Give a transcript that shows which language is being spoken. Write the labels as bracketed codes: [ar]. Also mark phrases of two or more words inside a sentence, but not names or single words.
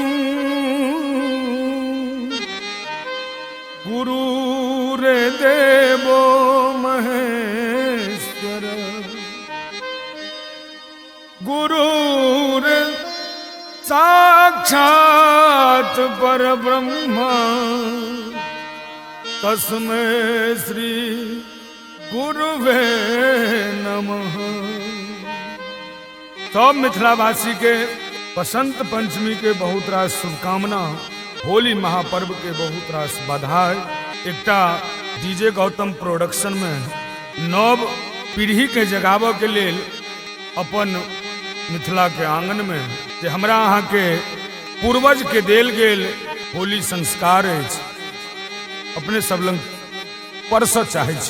[sa] गुरुर्देवो महेश्वर गुरुर् साक्षात् परब्रह्म तस्मै श्री गुरुवे नमः। [mai] सब मिथिलावासी के बसंत पंचमी के बहुत रास शुभकामना, होली महापर्व के बहुत रास बधाई। एकटा डीजे गौतम प्रोडक्शन में नव पीढ़ी के जगाव के लेल अपन मिथिला के आंगन में जे हमरा अहाँ के पूर्वज के देल गेल होली संस्कार अछि, अपने सब लंग परस चाहे छी।